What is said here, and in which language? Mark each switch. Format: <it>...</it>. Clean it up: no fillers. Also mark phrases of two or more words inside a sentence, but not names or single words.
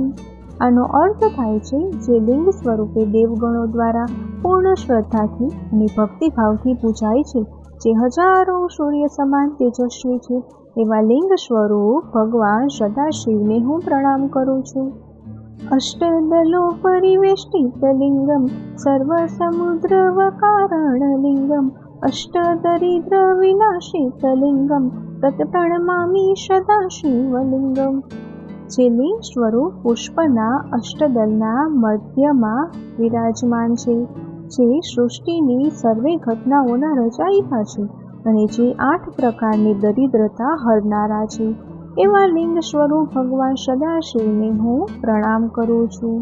<gu>આનો અર્થ થાય છે જે લિંગ સ્વરૂપે દેવગણો દ્વારા પૂર્ણ શ્રદ્ધાથી અને ભક્તિભાવથી પૂજાય છે, જે હજારો સૂર્ય સમાન તેજસ્વી છે, એવા લિંગ સ્વરૂપ ભગવાન સદાશિવને હું પ્રણામ કરું છું।</gu> <sa>अष्टदलो परिवेष्टितलिङ्गं सर्वसमुद्रवकारणलिङ्गम् अष्टदरिद्रविनाशितलिङ्गं तत्प्रणमामि सदा शिवलिङ्गम्।</sa> <gu>જે લિંગ સ્વરૂપ પુષ્પના અષ્ટદલના મધ્યમાં વિરાજમાન છે, જે સૃષ્ટિની સર્વે ઘટનાઓના રચયિતા છે અને જે 8 પ્રકારની દરિદ્રતા હરનારા છે, એવા લિંગ સ્વરૂપ ભગવાન સદાશિવને હું પ્રણામ કરું છું।</gu>